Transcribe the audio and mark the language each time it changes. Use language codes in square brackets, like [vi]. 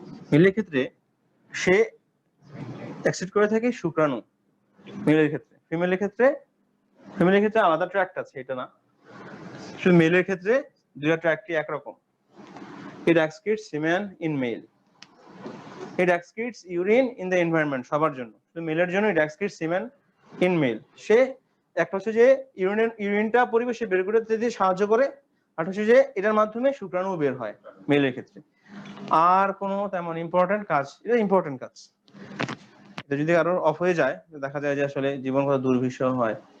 [bn] মেলের ক্ষেত্রে সে এক্সিট করে থাকে শুক্রাণু মেলের ক্ষেত্রে। ফিমেলের ক্ষেত্রে আলাদা ট্র্যাক্ট আছে, এটা না, শুধু মেলের ক্ষেত্রে দুইটা ট্র্যাক্টই একরকম। [en] It excretes semen in male. It excretes urine in the environment, [bn] সবার জন্য। শুধু মেলের জন্য [en] it excretes semen in male. [bn] সে একটা হচ্ছে যে ইউরিনটা পরিবেশে বের করে দিতে সাহায্য করে, আর হচ্ছে যে এটার মাধ্যমে শুক্রাণু বের হয় মেলের ক্ষেত্রে। আর কোনো তেমন ইম্পর্টেন্ট কাজ, এটা ইম্পর্টেন্ট কাজ। এটা যদি কারোর অফ হয়ে যায়, দেখা যায় যে আসলে জীবন কত দুর্বিষহ হয়।